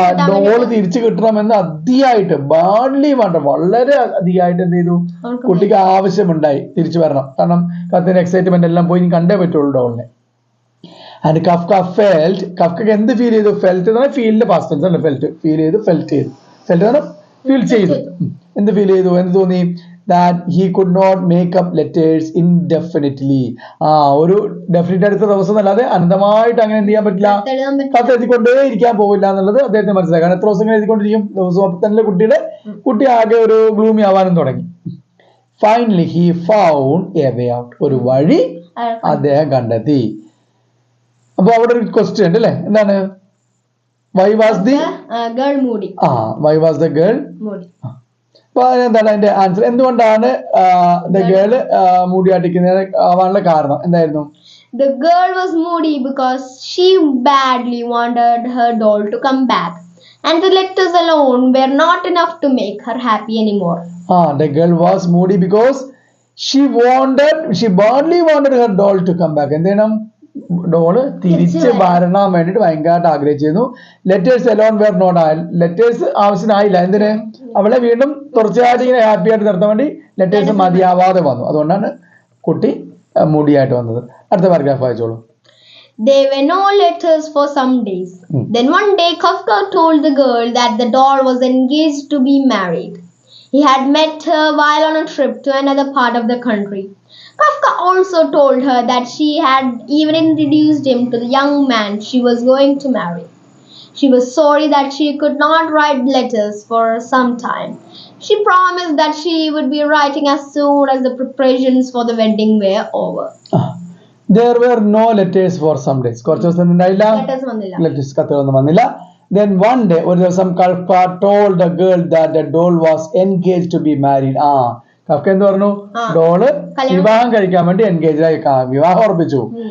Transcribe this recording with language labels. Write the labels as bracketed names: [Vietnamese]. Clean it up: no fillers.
[Malayalam] Doll തിരിച്ചു കിട്ടണമെന്ന് അതിയായിട്ട് badly വാണ്ട വളരെ അധികമായിട്ട് എന്ത് ചെയ്തു? കുട്ടിക്ക് ആവശ്യമുണ്ടായി തിരിച്ചു വരണം. കാരണം കത്തിന് എക്സൈറ്റ്മെന്റ് എല്ലാം പോയി കണ്ടേ പറ്റുള്ളൂ ഡോളിനെ. [English] and Kafka felt, [Malayalam] കഫ്കക്ക് എന്ത് ഫീൽ ചെയ്തു? ഫെൽറ്റ് എന്ന് പറഞ്ഞാൽ ഫീലിന്റെ പാസ്റ്റ് ടെൻസ് അല്ലേ? ഫീൽ ചെയ്തു. ഫെൽറ്റ് എന്ന് പറഞ്ഞാൽ ഫീൽ ചെയ്തു. എന്ത് ഫീൽ ചെയ്തു? എന്ത് തോന്നി? [English] that he could not make up letters indefinitely. [Malayalam] ഒരു ഡെഫിനറ്റ് അടുത്ത ദിവസം അല്ലാതെ അനന്തമായിട്ട് അങ്ങനെ എന്ത് ചെയ്യാൻ പറ്റില്ല, കത്ത് എഴുതിക്കൊണ്ടേ ഇരിക്കാൻ പോവില്ല എന്നുള്ളത് അദ്ദേഹത്തിന് മനസ്സിലായി. കാരണം എത്ര ദിവസം ഇങ്ങനെ എഴുതിക്കൊണ്ടിരിക്കും? ദിവസം. അപ്പൊ തന്നെ കുട്ടി ആകെ ഒരു ഗ്ലൂമി ആവാനും തുടങ്ങി. [English] finally he found a way out, [Malayalam] ഒരു വഴി അദ്ദേഹം കണ്ടെത്തി. അപ്പൊ അവിടെ ഒരു ക്വസ്റ്റ്യൻ ഉണ്ട് അല്ലേ? എന്താണ്? [English] Why was the girl moody? Why was the girl moody? [Malayalam] അപ്പൊ എന്താണ് അതിന്റെ ആൻസർ? എന്തുകൊണ്ടാണ് ഗേള് മൂടിയാട്ടിക്കുന്നത് ആവാനുള്ള കാരണം എന്തായിരുന്നു? [English] The girl was moody because she badly wanted her doll to come back, and the letters alone were not enough to make her happy anymore. The girl was moody because she badly wanted her doll to come back. [Malayalam] എന്താണ്? Doll തിരിച്ച് വരണം വേണ്ടിട്ട് ഭയങ്കരമായിട്ട് ആഗ്രഹിച്ചിരുന്നു. [English] letters alone were not, [Malayalam] letters ആവശ്യമായില്ല. എന്തിന്? അവളെ വീണ്ടും തുടർച്ചയായിട്ട് ഇങ്ങനെ ഹാപ്പി ആയിട്ട് നിർത്താൻ വേണ്ടി ലെറ്റേഴ്സ് മതിയാവാതെ വന്നു. അതുകൊണ്ടാണ് കുട്ടി മൂടിയായിട്ട് വന്നത്. അടുത്ത പാരഗ്രാഫ് വായിച്ചോളൂ. [English] There were no letters for some days. Then one day Kafka told the girl that the doll was engaged to be married. He had met her while on a trip to another part of the country. Kafka also told her that she had even introduced him to the young man she was going to marry. She was sorry that she could not write letters for some time. She promised that she would be writing as soon as the preparations for the wedding were over. There were no letters for some days. [Malayalam] കുറച്ച് ദിവസം ഉണ്ടായില്ല, letters കത്തുകളൊന്നും വന്നില്ല. [English] Then one day, [Malayalam] ഒരു ദിവസം [English] Kafka told the girl that the doll was engaged to be married. [Malayalam] Kafka എന്ത് പറഞ്ഞു? Doll വിവാഹം കഴിക്കാൻ വേണ്ടി എൻഗേജ് ആയി, വിവാഹം ഉറപ്പിച്ചു.